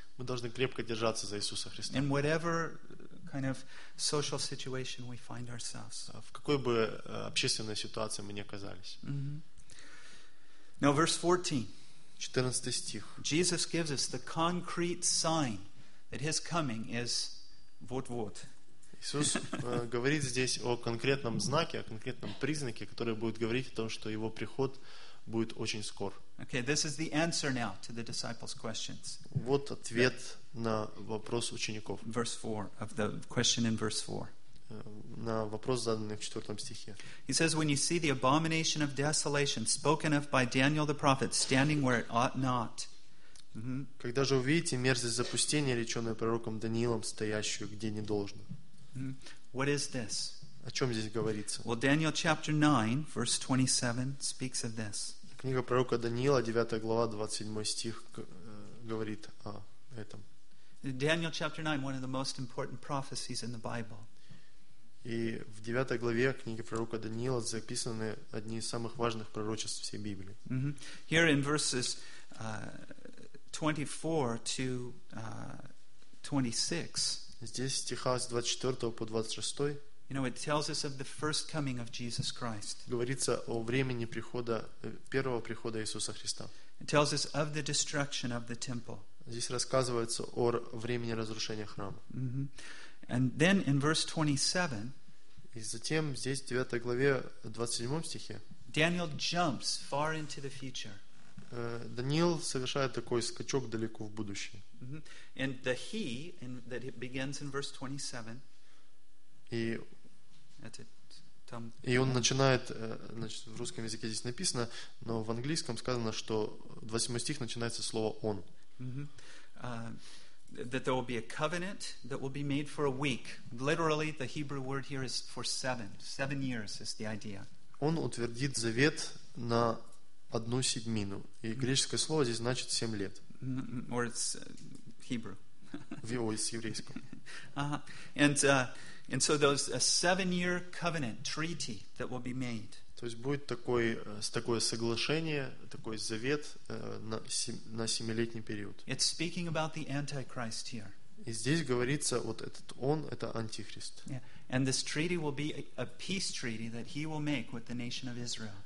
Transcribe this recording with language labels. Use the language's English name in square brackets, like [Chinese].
[Russian] Мы должны крепко держаться за Иисуса Христа. [English] In whatever kind of social situation we find ourselves. [Russian] В какой бы общественной ситуации мы ни оказались. [English] Mm-hmm. Now verse 14. [Russian] 14 стих. [English] Jesus gives us the concrete sign that his coming is [Russian] вот-вот. Иисус говорит здесь о конкретном знаке, о конкретном признаке, который будет говорить о том, что его приход будет очень скор. [English] Okay, this is the answer now to the disciples' questions. [Russian] Вот ответ на вопрос учеников. [English] Verse 4 of the question in verse 4. [Russian] На вопрос, заданный в 4 стихе. [English] He says, when you see the abomination of desolation spoken of by Daniel the prophet standing where it ought not. Mm-hmm. [Russian] Когда же увидите мерзость запустения, реченную пророком Даниилом, стоящую где не должно. [English] What is this? [Russian] О чем здесь говорится? [English] Well, Daniel chapter 9, verse 27 speaks of this. [Russian] Книга пророка Даниила, 9 глава, 27 стих говорит о этом. [English] Daniel chapter 9, one of the most important prophecies in the Bible. [Russian] И в 9 главе книги пророка Даниила записаны одни из самых важных пророчеств всей Библии. [English] Mm-hmm. Here in verses 24 to 26. [Russian] Здесь стиха с 24 по 26. [English] You know, it tells us of the first coming of Jesus Christ. [Russian] Говорится о времени прихода, первого прихода Иисуса Христа. [English] It tells us of the destruction of the temple. [Russian] Здесь рассказывается о времени разрушения храма. [English] Mm-hmm. And then in verse 27. [Russian] И затем здесь в 9 главе 27 стихе. [English] Daniel jumps far into the future. [Russian] Даниил совершает такой скачок далеко в будущее. [English] And the he in, that it begins in verse 27. [Russian] И он начинает, значит, в русском языке здесь написано, но в английском сказано, что 28 стих начинается слово он. [English] That there will be a covenant that will be made for a week. Literally, the Hebrew word here is for seven. 7 years is the idea. [Russian] Он утвердит завет на одну седьмину. И греческое слово здесь значит 7 лет. [English] Or it's Hebrew. [Russian] В его из еврейского. [English] And so those a 7-year covenant treaty that will be made. [Russian] То есть будет такое соглашение, такой завет на 7-летний период. [English] It's speaking about the Antichrist here. [Russian] И здесь говорится вот этот он, это антихрист. Yeah. [English] And this treaty will be a peace treaty that he will make with the nation of Israel.